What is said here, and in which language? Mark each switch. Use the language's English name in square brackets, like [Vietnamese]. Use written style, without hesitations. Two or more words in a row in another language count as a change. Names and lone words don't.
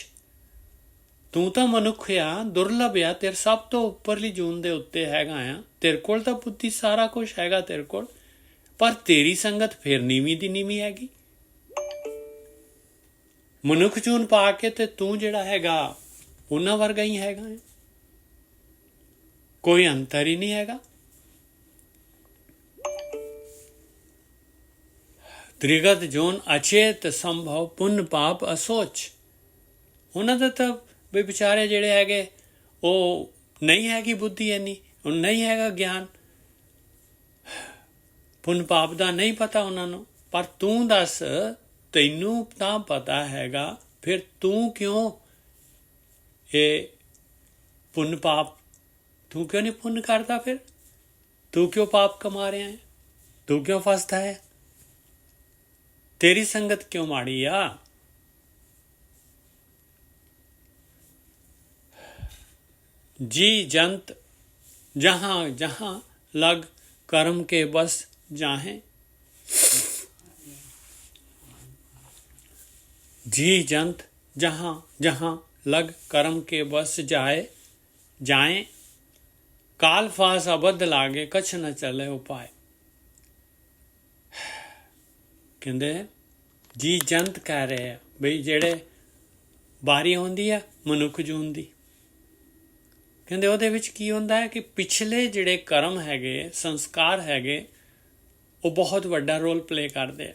[Punjabi] ਤੂੰ ਤਾਂ ਮਨੁੱਖ ਆ, ਦੁਰਲਭ ਆ, ਤੇਰੇ ਸਭ ਤੋਂ ਉੱਪਰਲੀ ਜੂਨ ਦੇ ਉੱਤੇ ਹੈਗਾ ਆ, ਤੇਰੇ ਕੋਲ ਤਾਂ ਬੁੱਧੀ ਸਾਰਾ ਕੁਝ ਹੈਗਾ ਤੇਰੇ ਕੋਲ, ਪਰ ਤੇਰੀ ਸੰਗਤ ਫਿਰ ਨੀਵੀਂ ਦੀ ਨੀਵੀਂ ਹੈਗੀ। ਮਨੁੱਖ ਜੂਨ ਪਾ ਕੇ ਤੇ ਤੂੰ ਜਿਹੜਾ ਹੈਗਾ ਉਹਨਾਂ ਵਰਗਾ ਹੀ ਹੈਗਾ, ਕੋਈ ਅੰਤਰ ਹੀ ਨਹੀਂ ਹੈਗਾ। [Hindi] त्रिगत जोन अचेत संभव पुण्य पाप असोच। [Punjabi] ਉਹਨਾਂ ਦਾ ਤਾਂ ਵੀ ਵਿਚਾਰੇ ਜਿਹੜੇ ਹੈਗੇ ਉਹ ਨਹੀਂ ਹੈਗੀ ਬੁੱਧੀ ਇੰਨੀ, ਉਹ ਨਹੀਂ ਹੈਗਾ ਗਿਆਨ, ਪੁੰਨ ਪਾਪ ਦਾ ਨਹੀਂ ਪਤਾ ਉਹਨਾਂ ਨੂੰ। ਪਰ ਤੂੰ ਦੱਸ, ਤੈਨੂੰ ਤਾਂ ਪਤਾ ਹੈਗਾ, ਫਿਰ ਤੂੰ ਕਿਉਂ ਇਹ ਪੁੰਨ ਪਾਪ, ਤੂੰ ਕਿਉਂ ਨਹੀਂ ਪੁੰਨ ਕਰਦਾ? ਫਿਰ ਤੂੰ ਕਿਉਂ ਪਾਪ ਕਮਾ ਰਿਹਾ ਹੈ? ਤੂੰ ਕਿਉਂ ਫਸਦਾ ਹੈ? ਤੇਰੀ ਸੰਗਤ ਕਿਉਂ ਮਾੜੀ ਆ? [Hindi] जी जंत जहां जहां लग कर्म के बस जाहें। जी जंत जहां जहां लग कर्म के बस जाए काल फास अबद्ध लागे कछ न चले उपाय। [Punjabi] ਕਹਿੰਦੇ ਜੀ ਜੰਤ ਕਹਿ ਰਹੇ ਆ ਬਈ ਜਿਹੜੇ ਵਾਰੀ ਆਉਂਦੀ ਆ ਮਨੁੱਖ ਜੂਨ ਦੀ, ਕਹਿੰਦੇ ਉਹਦੇ ਵਿੱਚ ਕੀ ਹੁੰਦਾ ਹੈ ਕਿ ਪਿਛਲੇ ਜਿਹੜੇ ਕਰਮ ਹੈਗੇ, ਸੰਸਕਾਰ ਹੈਗੇ, ਉਹ ਬਹੁਤ ਵੱਡਾ [English] role play [Punjabi] ਕਰਦੇ ਆ।